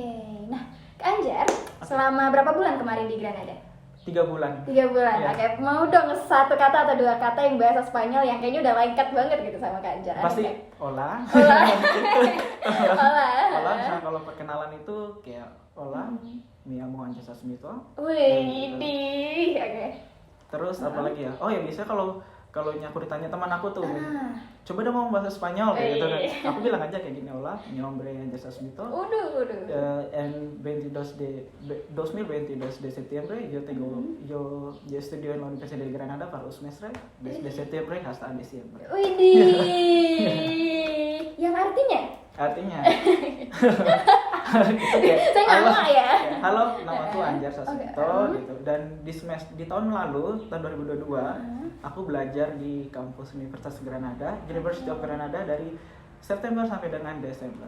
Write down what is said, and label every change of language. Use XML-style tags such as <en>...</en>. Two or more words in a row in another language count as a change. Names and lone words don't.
<id>Nah, Kak Anjar, selama berapa bulan kemarin di Granada? 3 bulan. 3 bulan. Ya. Oke, mau dong satu kata atau 2 kata yang bahasa Spanyol yang kayaknya udah lengkap banget gitu sama Kak Anjar. Pasti hola. Hola. Hola, misalnya kalau perkenalan itu kayak</id> <es>hola, mi amo</es> <id>Anjas Asmito. Wih, oke. Terus apa lagi ya? Oh ya biasanya kalau aku ditanya teman aku tuh, coba dong ngomong bahasa Spanyol kayak gitu kan. Aku bilang aja kayak gini,</id> <es>hola, mi nombre Anjas Asmito. En 2022 de septiembre yo estudio en la Universidad de Granada para un semestre desde septiembre hasta diciembre.</es> <id>Yang artinya itu kayak saya nggak mau ya. Halo, namaku Anjar Sasmito gitu. Dan di tahun lalu, tahun 2022, aku belajar di kampus Universitas Granada, University of Granada dari September sampai dengan Desember.</id>